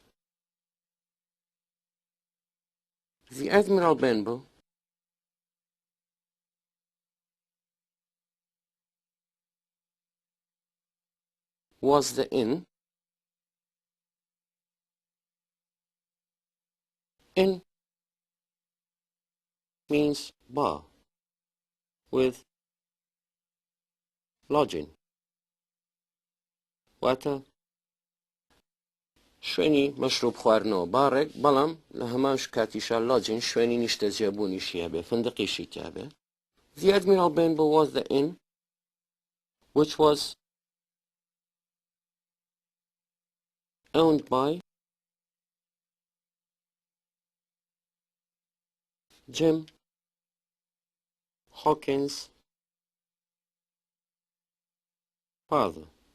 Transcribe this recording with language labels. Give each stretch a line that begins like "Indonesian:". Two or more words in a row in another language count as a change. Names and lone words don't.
English: The Admiral Benbow was the inn. Inn means bar with lodging.
Central Kurdish: واتە شوێنی مەشروب خواردنەوە بارێک بەڵام لە هەمان کاتیشا لۆجین شوێنی نیشتەجێبوونیشی هەبێ فندقیشی تیابێ.
English: The Admiral Benbow was the inn which was owned by Jim Hawkins' father.